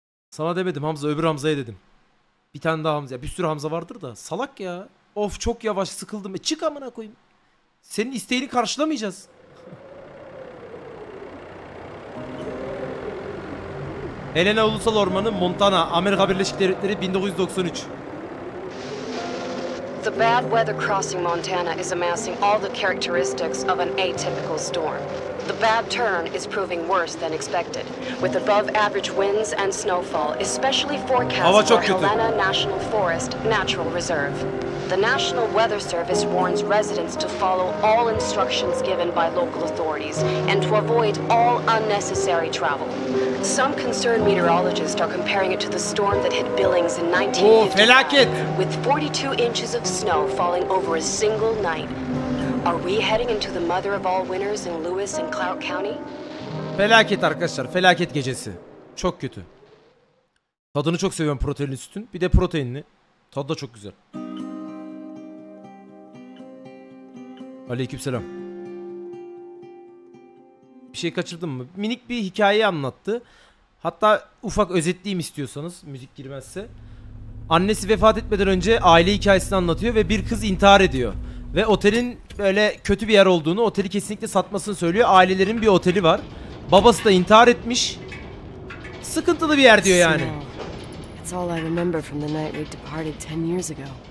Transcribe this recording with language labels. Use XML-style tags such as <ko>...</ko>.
<tr>Sana demedim Hamza, öbür Hamza'ya dedim. Bir tane daha Hamza. Bir sürü Hamza vardır da. Salak ya. Of çok yavaş, sıkıldım. Çık amına koyayım. Senin isteğini karşılamayacağız. Helena Ulusal Ormanı, Montana, Amerika Birleşik Devletleri, 1993.</tr> <en>The bad weather crossing Montana is amassing all the characteristics of an atypical storm. The bad turn is proving worse than expected, with above average winds and snowfall, especially forecast for Helena National Forest Natural Reserve. The National Weather Service warns residents to follow all instructions given by local authorities and to avoid all unnecessary travel. Some concerned meteorologists are comparing it to the storm that hit Billings in 1955, with 42 inches of snow falling over a single night. Are we heading into the mother of all winters in Lewis and Clark County?</en> <tr>Felaket arkadaşlar, felaket gecesi. Çok kötü. Tadını çok seviyorum proteinli sütün. Bir de proteinli. Tadı da çok güzel. Aleykümselam. Bir şey kaçırdım mı? Minik bir hikayeyi anlattı. Hatta ufak özetleyeyim istiyorsanız, müzik girmezse. Annesi vefat etmeden önce aile hikayesini anlatıyor ve bir kız intihar ediyor. Ve otelin böyle kötü bir yer olduğunu, oteli kesinlikle satmasını söylüyor. Ailelerin bir oteli var. Babası da intihar etmiş. Sıkıntılı bir yer diyor yani.</tr> <en>It's all I remember from the night we departed 10 years ago.</en>